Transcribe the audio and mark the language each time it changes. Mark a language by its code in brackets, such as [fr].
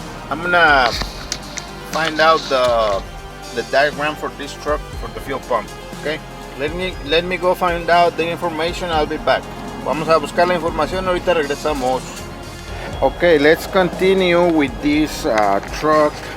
[en] I'm gonna find out the diagram for this truck for the fuel pump. Okay, let me go find out the information. I'll be back. [es] Vamos a buscar la información, ahorita regresamos. [en] Okay, let's continue with this truck.